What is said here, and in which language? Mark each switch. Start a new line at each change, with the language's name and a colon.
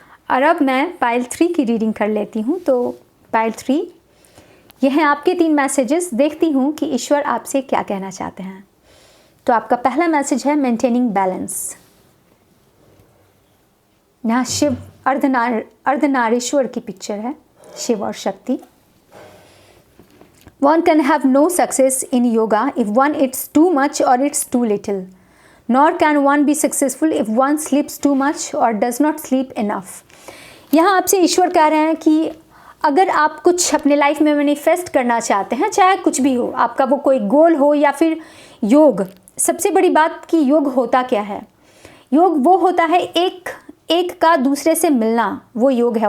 Hindi: और अब मैं पाइल 3 की रीडिंग कर लेती हूँ। तो पाइल 3, ये हैं आपके 3 मैसेजेस। देखती हूँ कि ईश्वर आपसे क्या कहना चाहते हैं। तो आपका पहला मैसेज है
English: Maintaining balance.
Hindi: यहाँ शिव अर्धनारीश्वर की पिक्चर है, शिव और शक्ति।
English: One can have no success in yoga if one eats too much or eats too little. Nor can one be successful if one sleeps too much or does not sleep enough.
Hindi: यहाँ आपसे ईश्वर कह रहे हैं कि अगर आप कुछ अपने लाइफ में मैनिफेस्ट करना चाहते हैं, चाहे कुछ भी हो, आपका वो कोई गोल हो या फिर योग, सबसे बड़ी बात कि योग होता क्या है। योग वो होता है एक का दूसरे से मिलना, वो योग है।